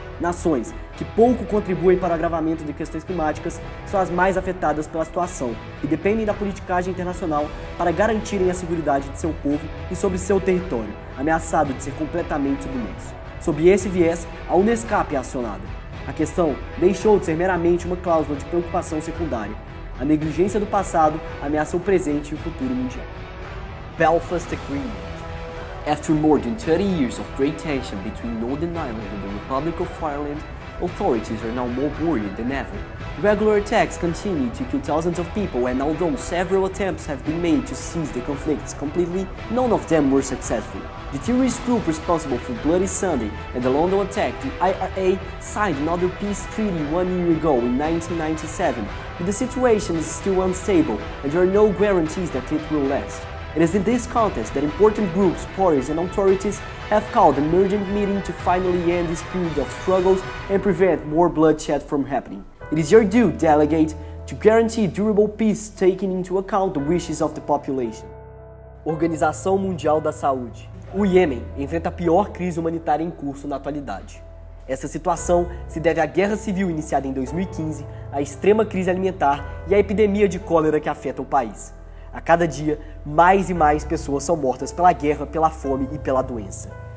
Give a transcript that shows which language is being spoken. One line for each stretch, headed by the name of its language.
Portuguese: Nações que pouco contribuem para o agravamento de questões climáticas são as mais afetadas pela situação e dependem da politicagem internacional para garantirem a seguridade de seu povo e sobre seu território, ameaçado de ser completamente submerso. Sob esse viés, a UNESCAP é acionada. A questão deixou de ser meramente uma cláusula de preocupação secundária. A negligência do passado ameaça o presente e o futuro mundial.
English: Belfast Agreement. After more than 30 years of great tension between Northern Ireland and the Republic of Ireland, authorities are now more worried than ever. Regular attacks continue to kill thousands of people, and although several attempts have been made to cease the conflicts completely, none of them were successful. The terrorist group responsible for Bloody Sunday and the London attack, the IRA, signed another peace treaty 1 year ago in 1997, but the situation is still unstable and there are no guarantees that it will last. It is in this context that important groups, parties and authorities have called an urgent meeting to finally end this period of struggles and prevent more bloodshed from happening. It is your due, delegate, to guarantee durable peace taking into account the wishes of the population.
Portuguese: Organização Mundial da Saúde. O Iêmen enfrenta a pior crise humanitária em curso na atualidade. Essa situação se deve à guerra civil iniciada em 2015, à extrema crise alimentar e à epidemia de cólera que afeta o país. A cada dia, mais e mais pessoas são mortas pela guerra, pela fome e pela doença.